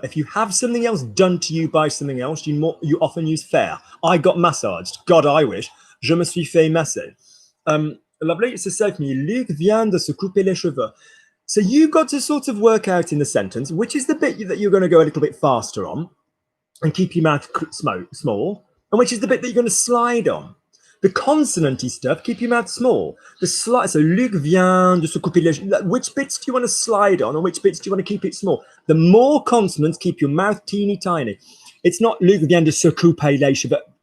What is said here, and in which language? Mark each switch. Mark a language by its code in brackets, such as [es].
[en] If you have something else done to you by something else, you often use faire. I got massaged. God, I wish. [fr] Je me suis fait masser. [en] Lovely. So say for me, [fr] Luc vient de se couper les cheveux. [en] So you got to sort of work out in the sentence, which is the bit that you're going to go a little bit faster on and keep your mouth small, and which is the bit that you're going to slide on. The consonanty stuff, keep your mouth small. The slide, so [fr] Luc vient de se couper les cheveux. [en] Which bits do you want to slide on and which bits do you want to keep it small? The more consonants, keep your mouth teeny tiny. It's not [fr] Luc vient de se couper les cheveux.